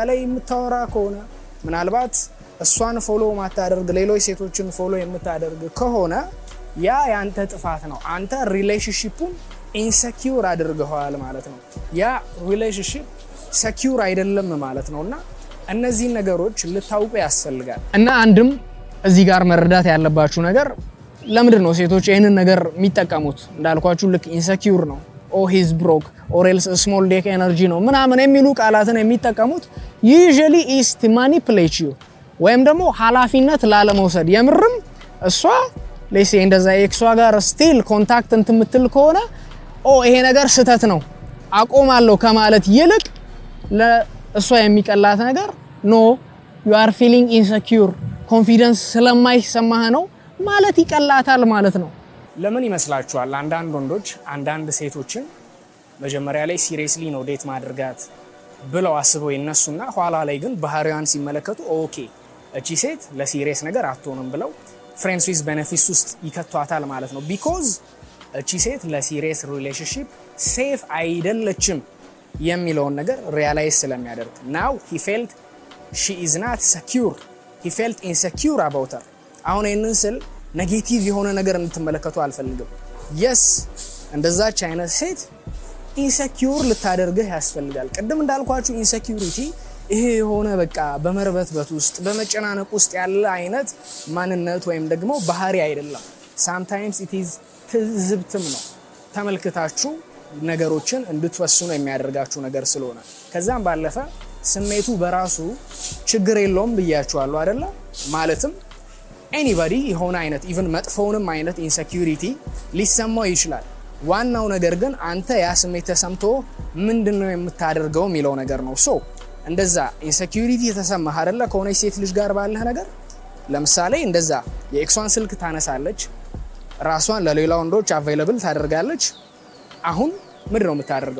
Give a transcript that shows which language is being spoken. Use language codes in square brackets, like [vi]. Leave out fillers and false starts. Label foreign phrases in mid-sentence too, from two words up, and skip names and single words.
[am] ላይ የምታወራ ከሆነ ምናልባት እሷን ፎሎ ማታደርግ ሌሎች ሴቶችን ፎሎ የምታደርግ ከሆነ ያ ያንተ ጥፋት ነው። አንተ ሪሌሽንሺፑን ኢንሴኩር አድርገዋል ማለት ነው። ያ [en] relationship secure [am] አይደለም ማለት ነውና እነዚህ ነገሮች ልታውቁ ያስፈልጋል። እና አንድም እዚህ ጋር መረዳት ያለባችሁ ነገር ለምንድን ነው ሴቶች ይሄንን ነገር የሚጠቀሙት? እንዳልኳችሁ ልክ ኢንሴኩር ነው [en] he's broke or else small dick energy [am] ነው ምናምን የሚሉ ቃላትን የሚጠቀሙት [en] usually is to manipulate you [am] ወይም ደግሞ ኃላፊነት ላለመውሰድ የምርም እሷ ሌሴ እንደዛ ኤክሷ ጋር [en] still contact [am] እንትምትል ከሆነ ይሄ ነገር ስህተት ነው አቆማለሁ ከማለት ይልቅ ለእሷ የሚቀላት ነገር ኖ [en] you are feeling insecure [am] ኮንፊደንስ ስለማይሰማህ ነው ማለት ይቀላታል ማለት ነው። ለምን ይመስላችኋል አንዳንድ ወንዶች አንዳንድ ሴቶችን መጀመሪያ ላይ ሲሪየስሊ ነው ዴት ማድረጋት ብለው አስበው ይነሱና ኋላ ላይ ግን ባህሪዋን ሲመለከቱ ኦኬ እቺ ሴት ለሲሪየስ ነገር አትሆንም ብለው [en] friends with benefits [am] ውስጥ ይከቷታል ማለት ነው። ቢኮዝ እቺ ሴት ለሲሪየስ ሪሌሽንሺፕ ሴፍ አይደለችም የሚለውን ነገር ሪያላይዝ ስለሚያደርግ [en] now he felt she is not secure he felt insecure about her። [am] አሁን ይህንን ስል ኔጌቲቭ የሆነ ነገር እንድትመለከቱ አልፈልግም። yes እንደዛች አይነት ሴት ኢንሴኪዩር ልታደርግህ ያስፈልጋል። ቅድም እንዳልኳችሁ ኢንሴኪዩሪቲ ይሄ የሆነ በቃ በመርበትበት ውስጥ በመጨናነቅ ውስጥ ያለ አይነት ማንነት ወይም ደግሞ ባህሪ አይደለም። [en] sometimes it is [am] ትዝብትም ነው። ተመልክታችሁ ነገሮችን እንድትወስኑ የሚያደርጋችሁ ነገር ስለሆነ ከዛም ባለፈ ስሜቱ በራሱ ችግር የለውም ብያችኋለሁ አይደለ? ማለትም ኤኒባዲ የሆነ አይነት ኢቭን መጥፎውንም አይነት ኢንሴኪዩሪቲ ሊሰማው ይችላል። ዋናው ነገር ግን አንተ ያ ስሜት ተሰምቶ ምንድነው የምታደርገው የሚለው ነገር ነው። ሶ እንደዛ ኢንሴኪዩሪቲ የተሰማህ አይደለ ከሆነ ሴት ልጅ ጋር ባለህ ነገር ለምሳሌ እንደዛ የኤክሷን ስልክ ታነሳለች፣ ራሷን ለሌላ ወንዶች አቬይለብል ታደርጋለች። አሁን ምንድነው የምታደርገው?